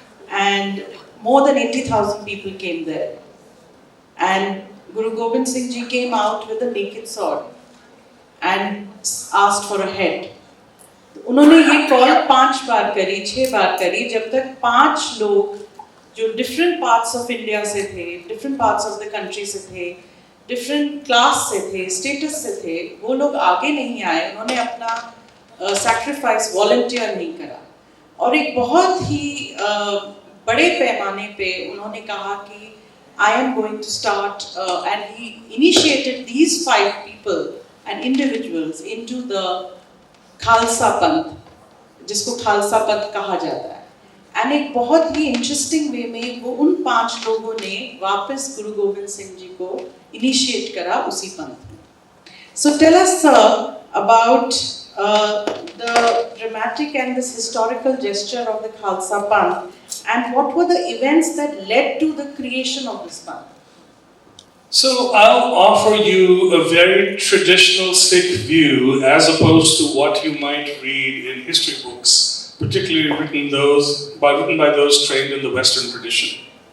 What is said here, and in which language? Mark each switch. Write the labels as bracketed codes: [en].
[en] And more than 80,000 people came there. And Guru Gobind Singh Ji came out with a naked sword and asked for a head. [hi] उन्होंने ये call 5 बार करी, 6 बार करी, जब तक 5 लोग जो [en] different parts of India [hi] से थे, [en] different parts of the country [hi] से थे, डिफरेंट क्लास से थे, स्टेटस से थे, वो लोग आगे नहीं आए. उन्होंने अपना सैक्रिफाइस वॉलंटियर नहीं करा. और एक बहुत ही बड़े पैमाने पे उन्होंने कहा कि [en] I am going to start, and he initiated these 5 people and individuals into the Khalsa Panth, [hi] जिसको खालसा पंथ कहा जाता है. एंड एक बहुत ही [en] interesting way [hi] में वो उन 5 लोगों ने वापस गुरु गोविंद सिंह जी को इनिशिएट करा उसी पंथ में. [en] So tell us, sir, about the dramatic and this historical gesture of the Khalsa Panth, and what were the events that led to the creation of this Panth? So I'll offer you a very traditional Sikh view as opposed to what you might read in history books, particularly written by those trained in the Western tradition.